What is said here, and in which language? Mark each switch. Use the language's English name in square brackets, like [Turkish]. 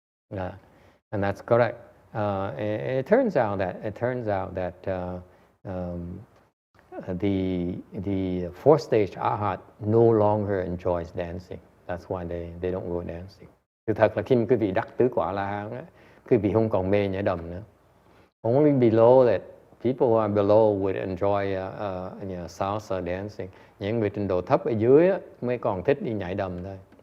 [English] And that's correct. It turns out that the fourth stage arhat no longer enjoys dancing. That's why they don't go dancing. [Vietnamese] Thực thật là khi mà quý vị đắc tứ quả La Hán á, quý vị không còn mê nhảy đầm nữa. [English] Only below that, people who are below would enjoy salsa dancing. [Vietnamese] Những người trình độ thấp ở dưới á, mới còn thích đi nhảy đầm thôi.